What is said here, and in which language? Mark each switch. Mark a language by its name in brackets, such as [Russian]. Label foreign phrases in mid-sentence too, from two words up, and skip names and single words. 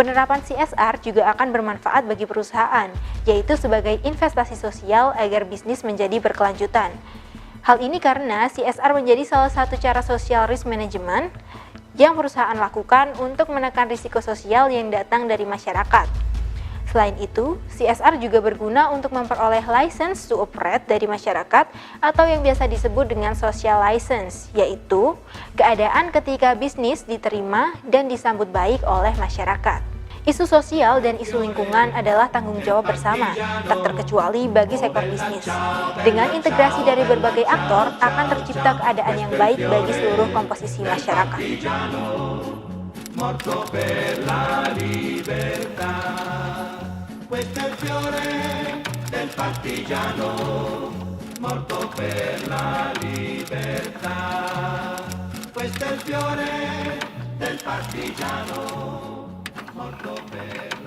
[Indonesian] Penerapan CSR juga akan bermanfaat bagi perusahaan, yaitu sebagai investasi sosial agar bisnis menjadi berkelanjutan. Hal ini karena CSR menjadi salah satu cara [English] social risk management [Indonesian] yang perusahaan lakukan untuk menekan risiko sosial yang datang dari masyarakat. Selain itu, CSR juga berguna untuk memperoleh [English] license to operate [Indonesian] dari masyarakat atau yang biasa disebut dengan [English] social license, [Indonesian] yaitu keadaan ketika bisnis diterima dan disambut baik oleh masyarakat. Isu sosial dan isu lingkungan adalah tanggung jawab bersama, tak terkecuali bagi sektor bisnis. Dengan integrasi dari berbagai aktor, akan tercipta keadaan yang baik bagi seluruh komposisi masyarakat. [Italian] Morto per la libertà. Questo è il fiore del partigiano, morto per la libertà. Questo è il fiore del partigiano, morto per